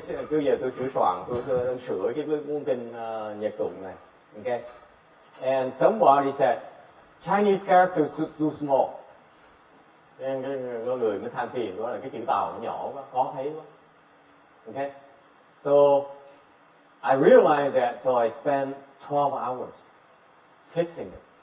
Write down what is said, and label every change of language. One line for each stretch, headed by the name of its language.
Vietnamese: Bây giờ tôi sửa soạn, tôi đang sửa cái cuốn kinh Nhật tụng này.
English: Okay. And somebody said, Chinese characters too small.
Vietnamese: Nên có người mới than phiền đó là cái chữ Tàu nó nhỏ quá, khó thấy quá.
English: Okay. So I realized that, so I spent 12 hours fixing it.